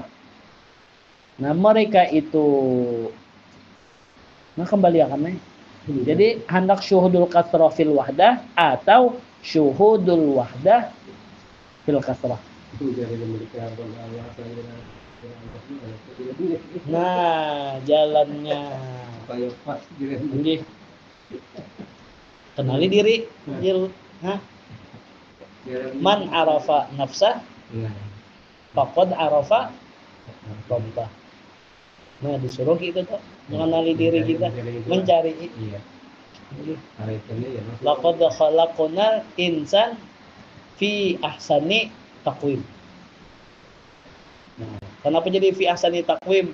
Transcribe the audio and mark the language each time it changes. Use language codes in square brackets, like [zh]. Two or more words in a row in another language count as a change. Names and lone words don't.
[bjn] Nah mereka itu kembali akan jadi hendak [ar] شهود الكثرة في الوحدة [bjn] atau [ar] شهود الوحدة في الكثرة. [bjn] Nah jalannya kenali diri. [ar] من عرف نفسه فقد عرف ربه. [bjn] Nah disuruh kita tuh mengenali diri kita, mencari. [ar] لقد خلقنا الإنسان في أحسن تقويم. [bjn] Nah, kenapa jadi [ar] في أحسن تقويم?